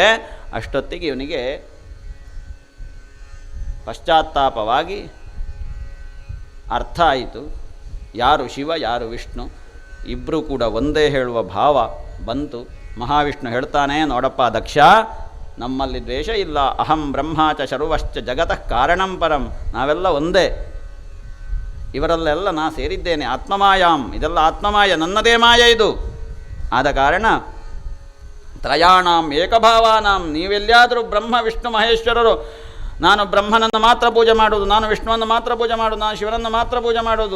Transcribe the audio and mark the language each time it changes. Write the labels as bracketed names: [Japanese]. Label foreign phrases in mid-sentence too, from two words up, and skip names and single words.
[Kannada] ಅಷ್ಟೊತ್ತಿಗೆ ಇವನಿಗೆ ಪಶ್ಚಾತ್ತಾಪವಾಗಿ ಅರ್ಥ ಆಯಿತು, ಯಾರು ಶಿವ ಯಾರು ವಿಷ್ಣು, ಇಬ್ಬರೂ ಕೂಡ ಒಂದೇ ಹೇಳುವ ಭಾವ ಬಂತು. ಮಹಾವಿಷ್ಣು ಹೇಳ್ತಾನೆ, ನೋಡಪ್ಪ ದಕ್ಷ, ನಮ್ಮಲ್ಲಿ ದ್ವೇಷ ಇಲ್ಲ. [Sanskrit] ಅಹಂ ಬ್ರಹ್ಮಾಚ ಶರ್ವಶ್ಚ ಜಗತಃ ಕಾರಣಂ ಪರಂ. [Kannada] ನಾವೆಲ್ಲ ಒಂದೇ, ಇವರಲ್ಲೆಲ್ಲ ನಾ ಸೇರಿದ್ದೇನೆ. ಆತ್ಮಮಾಯಾಂ, ಇದೆಲ್ಲ ಆತ್ಮಮಾಯ, ನನ್ನದೇ ಮಾಯ ಇದು. ಆದ ಕಾರಣ [Sanskrit] ತ್ರಯಾಣಾಂ ಏಕಭಾವಾನಾಂ, [Kannada] ನೀವೆಲ್ಲಿಯಾದರೂ ಬ್ರಹ್ಮ ವಿಷ್ಣು ಮಹೇಶ್ವರರು, ನಾನು ಬ್ರಹ್ಮನನ್ನು ಮಾತ್ರ ಪೂಜೆ ಮಾಡೋದು, ನಾನು ವಿಷ್ಣುವನ್ನು ಮಾತ್ರ ಪೂಜೆ ಮಾಡೋದು, ನಾನು ಶಿವನನ್ನು ಮಾತ್ರ ಪೂಜೆ ಮಾಡೋದು.